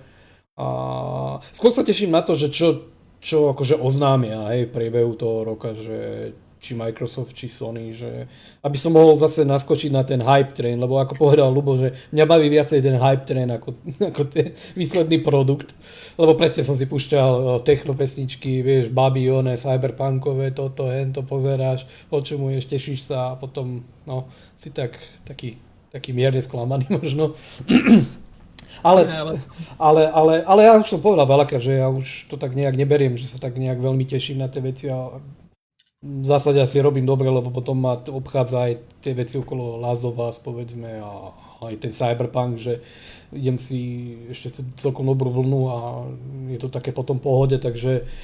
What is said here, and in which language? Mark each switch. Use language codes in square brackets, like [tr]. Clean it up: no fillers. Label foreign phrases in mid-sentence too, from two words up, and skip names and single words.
[sk] A skôr sa teším na to, že čo akože oznámia v priebehu toho roka, že či Microsoft, či Sony, že aby som mohol zase naskočiť na ten [en] hype train, [sk] lebo ako povedal Ľubo, že mňa baví viacej ten [en] hype train [sk] ako ten výsledný produkt, lebo presne som si púšťal techno pesničky, vieš, [en] baby, one, [sk] cyberpunkové, toto, hento, pozeráš, počumuješ, tešíš sa a potom, no, si taký mierne sklamaný možno. Ale ja už som povedal veľakrát, že ja už to tak nejak neberiem, že sa tak nejak veľmi teším na tie veci a v zásade asi robím dobre, lebo potom ma obchádza aj tie veci okolo Last of Us, povedzme, a aj ten Cyberpunk, že idem si ešte celkom dobrú vlnu a je to také potom pohode, takže